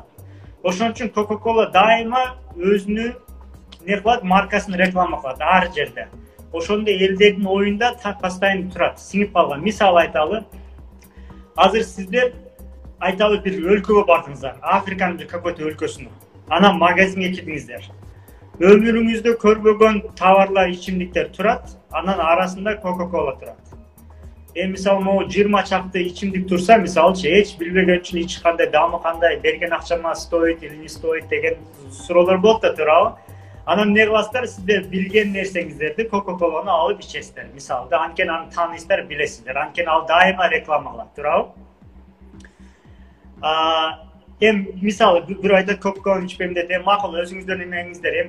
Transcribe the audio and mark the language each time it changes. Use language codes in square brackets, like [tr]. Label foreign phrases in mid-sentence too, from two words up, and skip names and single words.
[ky] Ошон үчүн Coca-Cola дайыма өзүнүн эмне кылат, маркасын реклама кылат ар жерде. Ошондо элдердин оюнда постоянно турат, сиңип калган. Мисал айталы, азыр сиздер айталы бир өлкөгө бардыңыздар, Африканын бир какой-то өлкөсүнө. Анан магазинге кирдиңиздер. Өмүрүңүздө көрбөгөн товарлар, ичимдиктер турат, анан арасында Coca-Cola турат. Мисалы, могу 20 чакты ичимдик турса, мисалчы, эч билбеген үчүн эч кандай дамы кандай, берген акчама [ru] стоит или не стоит [ky] деген суроолор болот да, туурабы? Анан эмне кыласыздар? Сиздер билген нерсеңиздерди Coca-Cola'ны алып ичесиздер. Мисалы, анткени аны тааныйсыздар, билесиздер. Анткени ал дайыма реклама кылат, туурабы? Мисалы, бир айтат Coca-Cola ичпейм дейт, макул, өзүңүздөрдүн эмеңиздер.